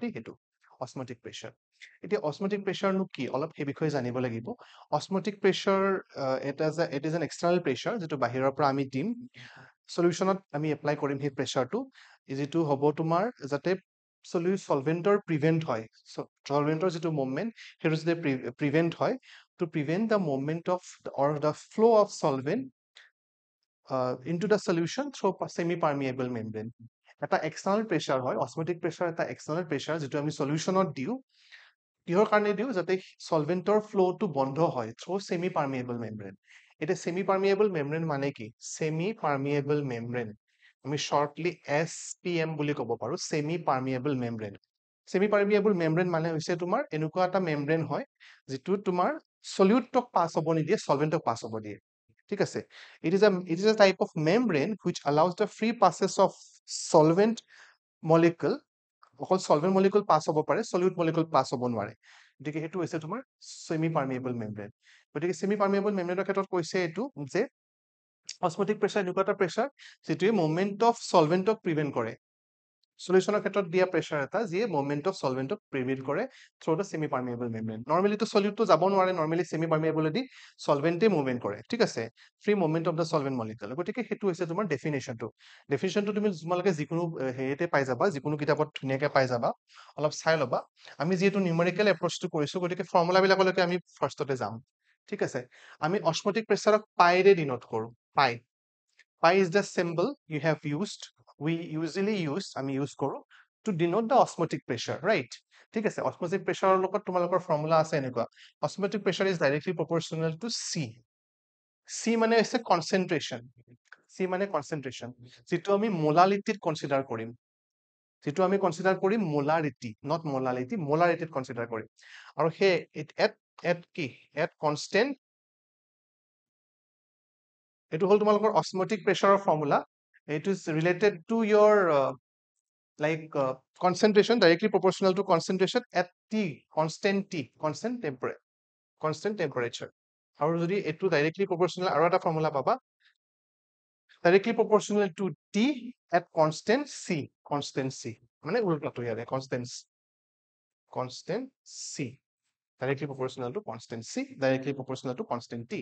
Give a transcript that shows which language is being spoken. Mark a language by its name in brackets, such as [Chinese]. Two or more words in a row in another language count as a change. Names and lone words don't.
[Assamese] হেতু অসমোটিক প্ৰেছাৰ এতিয়া অসমোটিক প্ৰেছাৰ নো কি অলপ সেই বিষয়ে জানিব লাগিব অসমোটিক প্ৰেছাৰ [English] it is an external pressure [Assamese] যেটো বাহিৰৰ পৰা আমি দিম সলিউশনত আমি এপ্লাই কৰিম সেই প্ৰেছাৰটো যেটো হ'ব তোমাৰ যাতে সলভেন্টৰ প্ৰিভেন্ট হয় সলভেন্টৰ যেটো মুভমেন্ট হেতু যাতে প্ৰিভেন্ট হয় [English] to prevent the movement of or the flow of solvent into the solution through semi-permeable membrane. [Assamese] এটা এক্সটাৰ্নাল প্ৰেছাৰ হয় অসমোটিক প্ৰেছাৰ এটা এক্সটাৰ্নাল প্ৰেছাৰ যেটো আমি সলিউশনত দিও কিহৰ কাৰণে দিও যাতে সলভেন্টৰ ফ্লোটো বন্ধ হয় [English] through semi permeable membrane [Assamese] এটা সেমি পার্মিয়েবল মেমব্রেন মানে কি সেমি পার্মিয়েবল মেমব্রেন আমি শর্টলি SPM বুলি ক'ব পাৰো সেমি পার্মিয়েবল মেমব্রেন সেমি পার্মিয়েবল মেমব্রেন মানে হৈছে তোমাৰ এনেকুৱা এটা মেমব্রেন হয় যেটো তোমাৰ সলিউটক পাস হ'ব নিদিয়ে সলভেন্টক পাস হ'ব দিয়ে ঠিক আছে [English] it is a type of membrane which allows the free passage of solvent molecule [Assamese] অকল সলভেন্ট মলিকুল পাস হ'ব পাৰে সলিউট মলিকুল পাস হ'ব নোৱাৰে গতিকে হেতু হৈছে তোমাৰ সেমি পার্মিয়েবল মেমব্রেন গতিকে সেমি পার্মিয়েবল মেমব্রেনৰ ক্ষেত্ৰত কৈছে এটো যে অসমোটিক প্ৰেছাৰ এনেকুৱা এটা প্ৰেছাৰ যেটোৱে [English] movement of solvent [Assamese] প্ৰিভেন্ট কৰে সলিউশনৰ ক্ষেত্ৰত দিয়া প্ৰেছাৰ এটা যিয়ে [English] movement of solvent [Assamese] প্ৰিভেন্ট কৰে [English] through the semi permeable membrane [Assamese] নরমালি তো সলিউটটো যাব নোৱাৰে নরমালি সেমি পার্মিয়েবলদি সলভেন্টে মুভমেন্ট কৰে ঠিক আছে [English] free movement of the solvent molecule [Assamese] গতিকে হেতু হৈছে তোমাৰ ডেফিনেশনটো তুমি তোমালোকে যিকোনো হেৰিতে পাই যাবা যিকোনো কিতাপত ধুনিয়াকে পাই যাবা অলপ চাই লবা আমি যেহেতু নিউমেৰিকেল এপ্ৰোচটো কৰিছো গতিকে ফৰ্মুলা বিলাকলৈকে আমি ফাৰ্ষ্টতে যাম ঠিক আছে আমি অসমোটিক প্ৰেছাৰক পাইৰে ডিনোট কৰো [English] pi is the symbol you have used we usually use [Assamese] আমি ইউজ কৰো [English] to denote the osmotic pressure right [Assamese] ঠিক আছে [English] osmotic pressure [Assamese] লগত তোমালোকৰ ফৰ্মুলা আছে এনেকুৱা [English] osmotic pressure is directly proportional to c [Assamese] মানে হৈছে concentration যেটো আমি মোলালিটিত কনসিডাৰ কৰিম মোলাৰিটি not মোলালিটি মোলাৰিটিত কনসিডাৰ কৰিম আৰু হে [English] at constant [Assamese] এটো হল তোমালোকৰ অসমোটিক প্ৰেছাৰৰ ফৰ্মুলা [English] it is related to your concentration directly proportional to concentration at constant temperature [Assamese] আৰু যদি এটো [English] directly proportional [Assamese] আৰু এটা ফৰ্মুলা পাবা [English] directly proportional to T at constant C [Assamese] মানে উল্টাটো ইয়াৰে [English] constant C directly proportional to constant C directly proportional to constant T